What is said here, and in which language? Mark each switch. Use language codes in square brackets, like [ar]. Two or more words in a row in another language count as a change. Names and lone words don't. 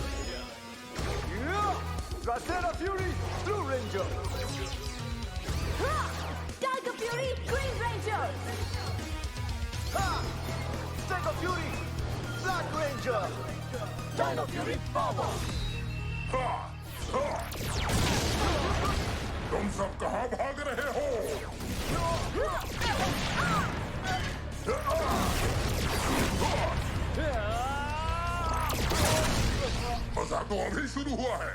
[en] Dracena Fury, Blue Ranger. Tiger Fury, Green Ranger. Stego Fury, Black Ranger. Dino Fury Power. [hi] हाँ, हाँ। तुम सब कहाँ भाग रहे हो? मजाक तो अभी शुरू हुआ है।